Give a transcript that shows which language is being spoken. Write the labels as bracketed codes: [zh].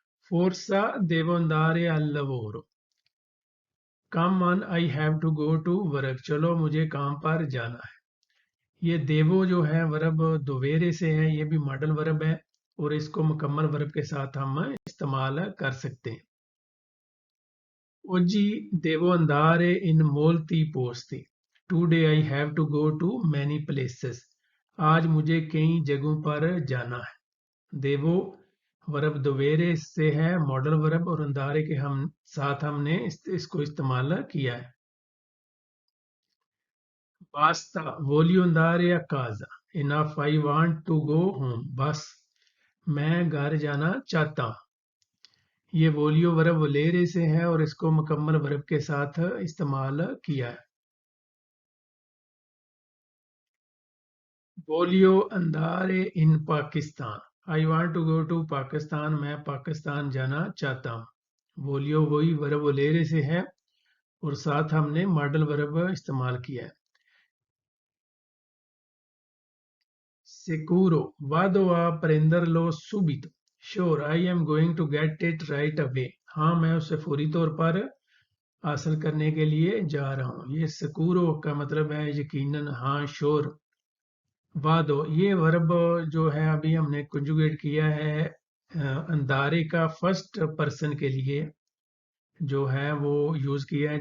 [it] फोर्सा devo andare al lavoro, [en] come on I have to go to work, [hi] चलो मुझे काम पर जाना है। ये देवो जो है वर्ब दोवेरे से है, ये भी मॉडल वर्ब है और इसको मुकम्मल वर्ब के साथ हम इस्तेमाल कर सकते हैं। [it] Oggi devo andare in molti posti. [en] Today I have to go to many places. [hi] आज मुझे कई जगहों पर जाना है। देवो वर्ब दोवेरे से है, मॉडल वर्ब, और अंदारे के हम साथ हमने इसको इस्तेमाल किया है। [it] Basta, voglio andare a casa. [en] Enough, I want to go home. [hi] बस मैं घर जाना चाहता हूँ। ये वोलियो वर्ब वलेरे से है और इसको मुकम्मल वर्ब के साथ इस्तेमाल किया है। [it] वोलियो अंदारे इन पाकिस्तान, [en] I want to go to Pakistan, [hi] मैं पाकिस्तान जाना चाहता हूँ। वोलियो वही वर्ब वलेरे से है और साथ हमने मॉडल वर्ब इस्तेमाल किया है। [it] Sicuro, vado a prenderlo subito. [en] Sure, I am going to get it right away. [hi] हाँ, मैं उसे फौरी तौर पर हासिल करने के लिए जा रहा हूँ। ये सिक्योरो का मतलब है यकीनन, हाँ, श्योर। वादो ये वर्ब जो है अभी हमने कंजुगेट किया है अंदारे का फर्स्ट पर्सन के लिए जो है वो यूज किया है।